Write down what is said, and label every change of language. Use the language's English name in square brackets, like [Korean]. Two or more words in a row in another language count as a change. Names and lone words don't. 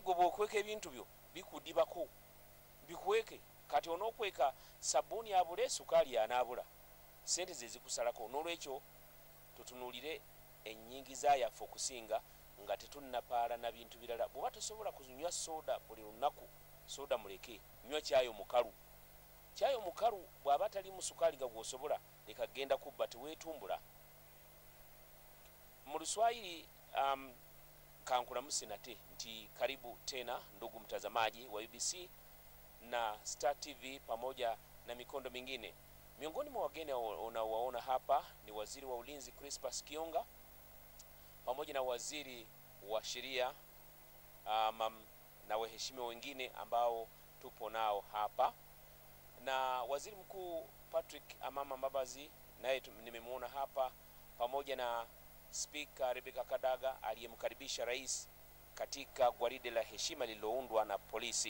[Ganda] gwe bw'okweka ebintu byo bikudibako bikweke kati onookweka sabbuuni abule sukaali anaabula sente ze zikusalako n'olwekyo tutunuulire ennyingiza yaffe okusinga nga tetunnapaala na bintu birala bw'oba tosobola kunywa soda buli lunaku soda muleke nywa kyayo mukalu bw'aba talimu sukaali nga gw'osobola leka genda kubba teweetumbula mu Luswayiri kankulamusi nate nti [Swahili] karibu tena ndugu mtazamaji wa UBC na Star TV pamoja na mikondo mingine. Miongoni mwa wageni unaowaona hapa ni waziri wa ulinzi Crispus Kionga pamoja na waziri wa sheria na waheshimiwa wengine ambao tupo nao hapa, na waziri mkuu Patrick Amama Mbabazi naye nimemuona hapa pamoja na Speaker Rebecca Kadaga aliyemkaribisha rais katika gwaride la heshima lililoundwa na polisi.